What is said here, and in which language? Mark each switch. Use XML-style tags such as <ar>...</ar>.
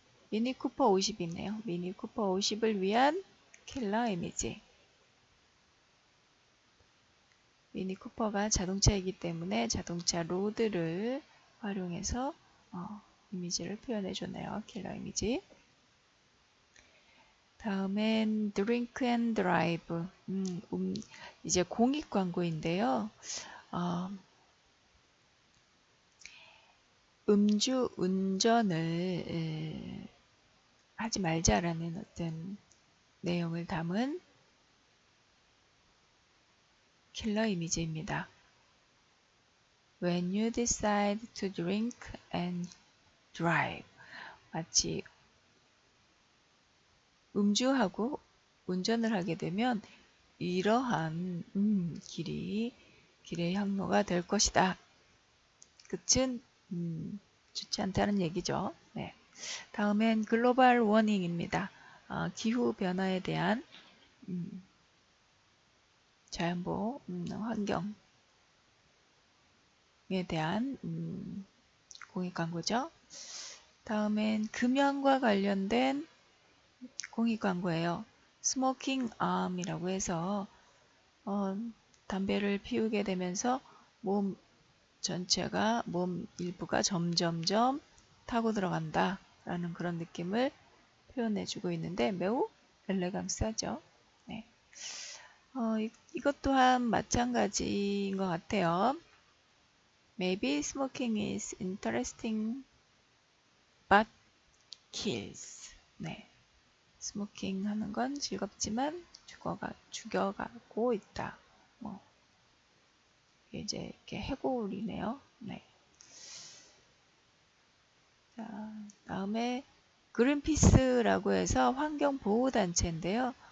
<ko>미니 쿠퍼 50이네요. 미니 쿠퍼 50을 위한 킬러 이미지. 미니 쿠퍼가 자동차이기 때문에 자동차 로드를 활용해서 이미지를 표현해 줬네요. 킬러 이미지. 다음엔</ko> <en>drink and drive.</en> <ko>이제 공익 광고인데요. 음주 운전을 하지 말자라는 어떤 내용을 담은 킬러 이미지입니다.</ko> <en>When you decide to drink and drive.</en> <ko>마치 음주하고 운전을 하게 되면 이러한 길의 항로가 될 것이다. 끝은 좋지 않다는 얘기죠. 네. 다음엔 글로벌 워닝입니다. 기후 변화에 대한 자연보호, 환경에 대한 공익 광고죠. 다음엔 금연과 관련된 공익 광고예요. 스모킹 암이라고 해서 담배를 피우게 되면서 몸 전체가, 몸 일부가 점점점 타고 들어간다 라는 그런 느낌을 표현해 주고 있는데 매우 엘레강스하죠. 네. 이것 또한 마찬가지인 것 같아요.</ko> <en>Maybe smoking is interesting but kills.</en> <ko>네. 스모킹 하는 건 즐겁지만 죽여가고 있다. 이제 이렇게 해골이네요. 네. 자, 다음에 그린피스라고 해서 환경보호단체인데요.</ko>